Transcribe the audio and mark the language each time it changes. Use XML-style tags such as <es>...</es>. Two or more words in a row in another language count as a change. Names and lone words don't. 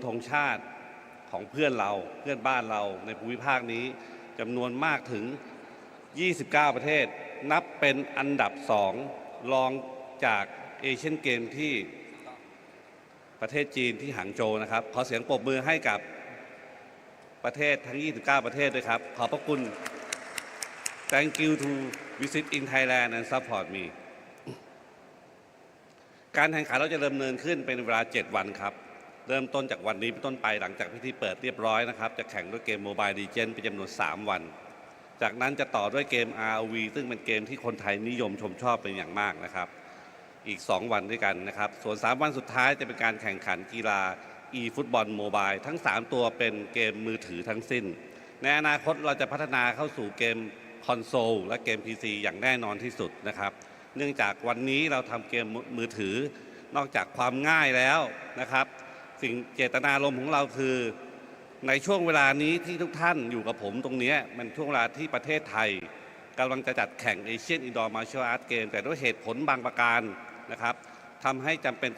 <th>ธงชาติของเพื่อนบ้านเราในภูมิภาคนี้จำนวนมากถึง29 ประเทศนับเป็นอันดับ2รองจากเอเชียนเกมที่ประเทศจีนที่หางโจวนะครับขอเสียงปรบมือให้กับประเทศทั้ง29 ประเทศด้วยครับขอบพระคุณ</th> <en>Thank you to visit in Thailand and support me</en> <th>การแข่งขันเราจะดำเนินขึ้นเป็นเวลา7 วันครับเริ่มต้นจากวันนี้เป็นต้นไปหลังจากพิธีเปิดเรียบร้อยนะครับจะแข่งด้วยเกม Mobile Legends เป็นจำนวน3 วันจากนั้นจะต่อด้วยเกม ROV ซึ่งเป็นเกมที่คนไทยนิยมชมชอบเป็นอย่างมากนะครับอีก2 วันด้วยกันนะครับส่วน3 วันสุดท้ายจะเป็นการแข่งขันกีฬา e-football mobile ทั้ง3 ตัวเป็นเกมมือถือทั้งสิ้นในอนาคตเราจะพัฒนาเข้าสู่เกมค อนโซลและเกม PC อย่างแน่นอนที่สุดนะครับเนื่องจากวันนี้เราทำเกมมือถือนอกจากความง่ายแล้วนะครับสิ่งเจตนารมณ์ของเราคือในช่วงเวลานี้ที่ทุกท่านอยู่กับผมตรงนี้มันช่วงเวลาที่ประเทศไทยกำลังจะจัดแข่ง Asian Indoor Martial Arts Game แต่ด้วยเหตุผลบางประการนะครับทำให้จำเป็นจะ</th>